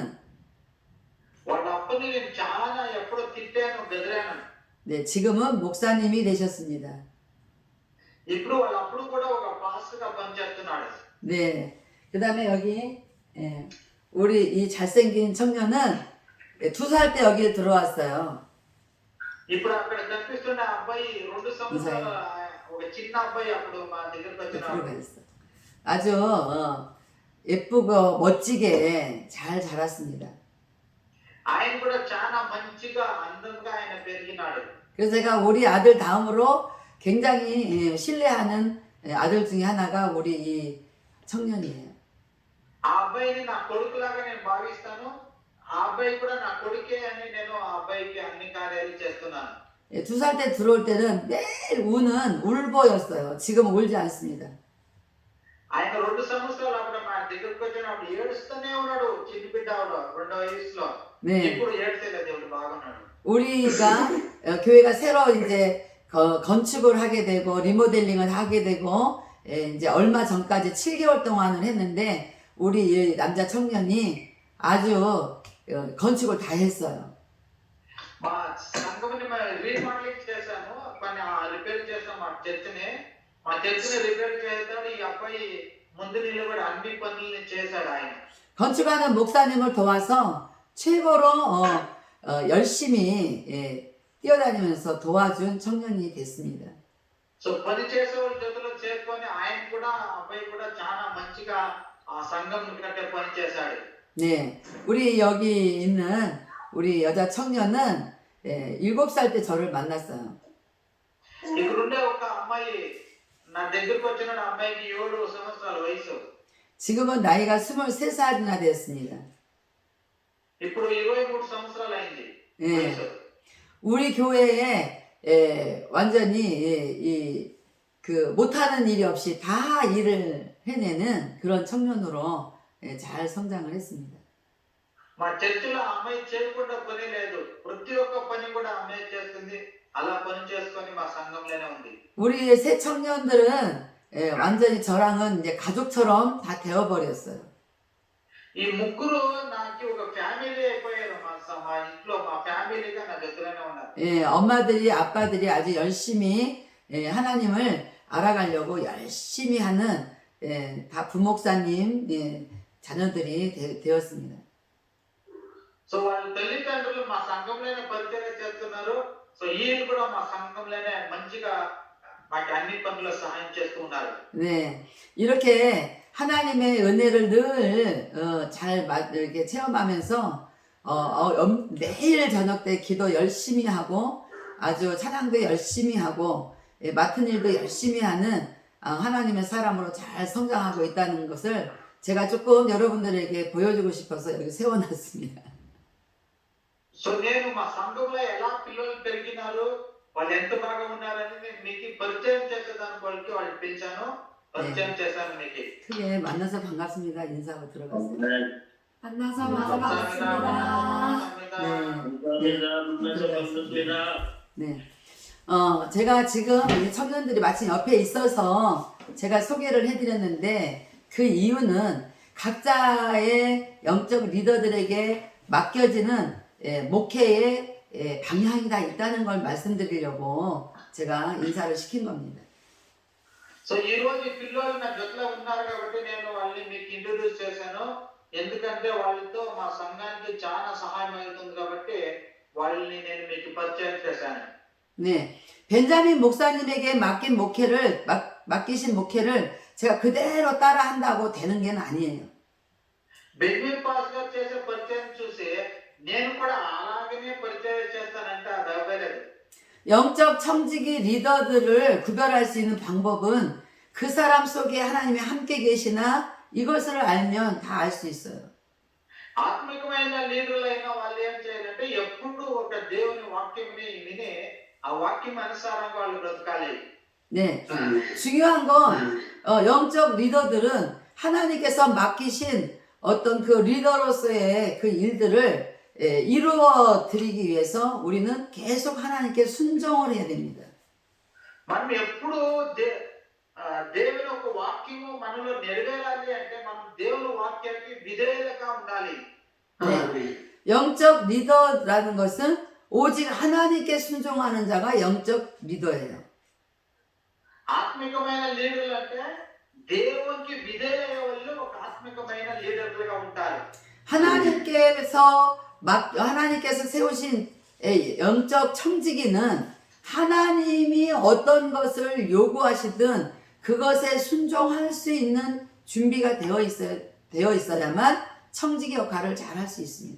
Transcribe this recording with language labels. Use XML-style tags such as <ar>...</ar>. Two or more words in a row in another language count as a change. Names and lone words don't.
<te>వాళ్ళ అప్పని నేను చాలా ఎప్పుడో తిట్టాను, బెదిరాను.</te> <ko>네, 지금은 목사님이 되셨습니다.</ko> <te>ఇప్పుడు వాళ్ళ అప్పుడు కూడా ఒక పాస్టర్గా పనిచేస్తున్నాడు.</te> <ko>네, 그 다음에 여기 예, 우리 이 잘생긴 청년은 2살 때 여기에 들어왔어요.</ko> <te>ఇప్పుడు అక్కడ కనిపిస్తున్న అబ్బాయి 2 సంవత్సరాల ఒక చిన్న అబ్బాయి అప్పుడు మా దగ్గరకు వచ్చినాడు.</te> <ko>들어가 있어. 아주 예쁘고 멋지게 잘 자랐습니다.</ko> <te>ఆయన కూడా చాలా మంచిగా అందంగా ఆయన పెరిగినాడు.</te> <ko>그래서 제가 우리 아들 다음으로 굉장히 신뢰하는 아들 중에 하나가 우리 이 청년이에요.</ko> <te>ఆ అబ్బాయిని నా కొడుకులాగా నేను భావిస్తాను. ఆ అబ్బాయి కూడా నా కొడుకే అని నేను ఆ అబ్బాయికి అన్ని కార్యాలు చేస్తున్నాను.</te> <ko>2살 때 들어올 때는 매일 우는 울보였어요. 지금 울지 않습니다.</ko> <te>ఆయన 2 సంవత్సరాలు అప్పుడు మా దగ్గరకు వచ్చినప్పుడు ఏడుస్తూనే ఉన్నాడు. చిన్న బిడ్డ ఆవిడ 2వ వయసులో.</te> <ko>네.</ko> <te>ఇప్పుడు ఏడ్చేలేదు, దేవుడు బాగున్నాడు.</te> <ko>우리가 교회가 새로 이제 건축을 하게 되고 리모델링을 하게 되고 이제 얼마 전까지 7개월 동안을 했는데 우리 이 남자 청년이 아주 건축을 다 했어요.</ko> <te>మా సంఘముని రీమోడలింగ్ చేశాము, కొన్ని రిపేర్ చేసాం మా చర్చిని రిపేర్ చేస్తాడు. ఈ అబ్బాయి ముందు నిలబడి అన్ని పనుల్ని చేశాడు ఆయన.</te> <ko>건축하는 목사님을 도와서 최고로 열심히 뛰어다니면서 도와준 청년이 됐습니다.</ko> <te>సో పని చేసే వాళ్ళ జతలో చేరుకొని ఆయన కూడా అబ్బాయి కూడా చాలా మంచిగా ఆ సంఘం కట్టే పని చేశాడు.</te> <ko>네, 우리 여기 있는 우리 여자 청년은 7살 때 저를 만났어요.</ko> <te>ఇక్కడ ఉండే ఒక అమ్మాయి నా దగ్గరకు వచ్చిన నా అమ్మాయికి 7 సంవత్సరాల వయసు.</te> <ko>지금은 나이가 23살이나 되었습니다.</ko> <te>ఇప్పుడు 23 సంవత్సరాలు అయింది</te> <ko>예.</ko> <te>వయసు.</te> <ko>우리 교회에 완전히 그 못하는 일이 없이 다 일을 해내는 그런 청년으로 잘 성장을 했습니다.</ko> <te>మా చర్చిలో ఆ అమ్మాయి చేయకుండా పని లేదు. ప్రతి ఒక్క పని కూడా ఆ అమ్మాయి చేస్తుంది. అలా పని చేసుకొని మా సంఘంలోనే ఉంది.</te> <ko>우리 새 청년들은 완전히 저랑은 이제 가족처럼 다 되어버렸어요.</ko> <te>ఈ ముగ్గురు నాకు ఒక ఫ్యామిలీ అయిపోయారు. మా ఇంట్లో మా ఫ్యామిలీగా నా దగ్గరనే ఉన్నారు.</te> <ko>예, 엄마들이 아빠들이 아주 열심히 하나님을 알아가려고 열심히 하는 다 부목사님 자녀들이 되었습니다.</ko> <te>సో వాళ్ళ తల్లిదండ్రులు మా సంఘంలోనే పరిచయం చేస్తున్నారు. సో ఈయన కూడా మా సంఘంలోనే మంచిగా మాకు అన్ని పనులు సహాయం చేస్తూ ఉన్నారు.</te> <ko>네, 이렇게 하나님의 은혜를 늘 잘 이렇게 체험하면서 매일 저녁 때 기도 열심히 하고 아주 찬양도 열심히 하고 맡은 일도 열심히 하는 하나님의 사람으로 잘 성장하고 있다는 것을 제가 조금 여러분들에게 보여주고 싶어서 여기 세워놨습니다.</ko> <te>సో నేను మా సంఘంలో ఎలా పిల్లలు పెరిగినారు, వాళ్ళు ఎంత బాగా ఉన్నారని నేను మీకు పరిచయం చేసేదానికి వాళ్ళకి పిలిచాను, పరిచయం చేశాను మీకు.</te> <ko>크게 만나서 반갑습니다. 인사하고 들어가세요. 네. 만나서 감사합니다. 반갑습니다. 감사합니다. 만나서 반갑습니다. 네. 제가 지금 이 청년들이 마침 옆에 있어서 제가 소개를 해드렸는데 그 이유는 각자의 영적 리더들에게 맡겨지는 목회의 방향이 다 있다는 걸 말씀드리려고 제가 인사를 시킨 겁니다.</ko> <te>సో ఈ రోజు ఈ పిల్లలు నా జొట్లో ఉన్నారు కాబట్టి నేను వాళ్ళని మీకు ఇంట్రొడ్యూస్ చేశాను. ఎందుకంటే వాళ్ళతో మా సంఘానికి చాలా సహాయం అవుతుంది కాబట్టి వాళ్ళని నేను మీకు పరిచయం చేశాను.</te> <ko>네, 벤자민 목사님에게 맡기신 목회를 제가 그대로 따라 한다고 되는 게 아니에요.</ko> <te>బెన్యామిన్ పాస్ గారు చేసే పరిచయం చూసి నేను కూడా అలాగనే పరిచయం చేస్తానంటే అది అవ్వలేదు.</te> <ko>영적 청지기 리더들을 구별할 수 있는 방법은 그 사람 속에 하나님이 함께 계시나 이것을 알면 다 알 수 있어요.</ko> <te>ఆత్మికమైన లీడర్లైన వాళ్ళు ఏం చేయాలంటే ఎప్పుడు ఒక దేవుని వాక్యంని విని ఆ వాక్యం అనుసారంగా వాళ్ళు బ్రతకాలి.</te> <ko>네, 중요한 건 영적 리더들은 하나님께서 맡기신 어떤 그 리더로서의 그 일들을 이루어 드리기 위해서 우리는 계속 하나님께 순종을 해야 됩니다.</ko> <te>మనం ఎప్పుడు దేవుని ఒక వాక్యము మనలో నెరవేరాలి అంటే మనం దేవుని వాక్యానికి విధేయులుగా ఉండాలి.</te> <ko>네, 영적 리더라는 것은 오직 하나님께 순종하는 자가 영적 리더예요.</ko> <te>ఆత్మికమైన లీడర్లు అంటే దేవునికి విధేయులయ్యే వాళ్ళు ఒక ఆత్మికమైన లీడర్లుగా ఉంటారు.</te> <ko>하나님께서 세우신 영적 청지기는 하나님이 어떤 것을 요구하시든 그것에 순종할 수 있는 준비가 되어 있어야만 청지기 역할을 잘 할 수 있습니다.</ko>